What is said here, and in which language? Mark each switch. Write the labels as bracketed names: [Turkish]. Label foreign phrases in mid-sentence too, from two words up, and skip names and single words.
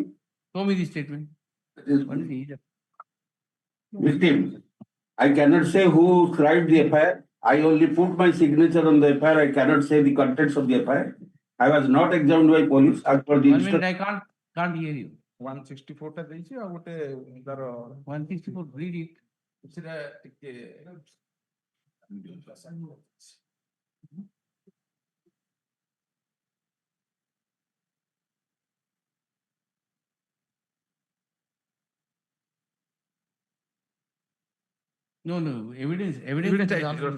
[English] Show me the statement. This What is the victim. I cannot say who scribed the FIR. I only put my signature on the FIR. I cannot say the contents of the FIR. I was not examined by police as per the 1 minute, instruction. I can't hear you. [Odia] 164 टा ଦେଇଛି ଆଉ ଗୋଟେ ତାର [English] 164, read it. [Odia] ସେଟା ଟିକେ [English] No, evidence is also-